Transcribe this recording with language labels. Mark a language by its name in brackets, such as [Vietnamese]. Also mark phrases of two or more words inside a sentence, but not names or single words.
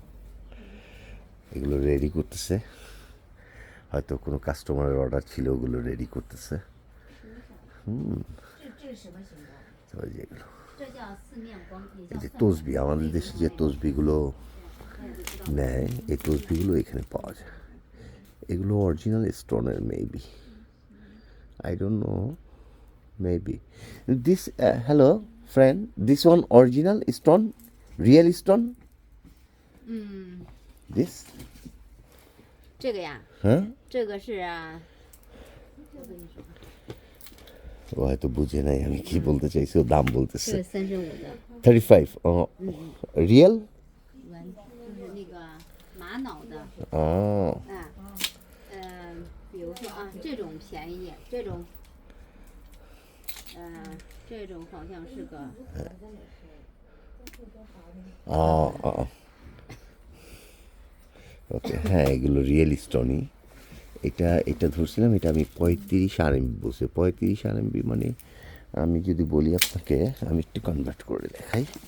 [Bangla] এগুলো রেডি করতেছে, হয়তো কোনো কাস্টমারের অর্ডার ছিল, ওগুলো রেডি করতেছে। তবে যেগুলো এই যে তসবি, আমাদের দেশে যে তসবিগুলো নেয়, এই তসবিগুলো এখানে পাওয়া যায়। এগুলো [English] original stone-er maybe, I don't know, maybe this hello friend, this one original stone, real stone? this [Chinese] 这个呀，这个是我跟你说， [Bangla] ও হয়তো বুঝে নাই আমি কি বলতে চাইছি, ও দাম বলতেছে। [Chinese] 这个35的， [Bangla] 35 রিয়েল [Chinese] 就是那个玛瑙的， 比如说啊，这种便宜点，这种好像是个， [Bangla] ওকে। হ্যাঁ, এগুলো [English] real stone-i. [Bangla] এটা এটা ধরছিলাম, এটা আমি 35 RMB বলছি। 35 RMB মানে আমি যদি বলি আপনাকে, আমি একটু কনভার্ট করে দেখাই।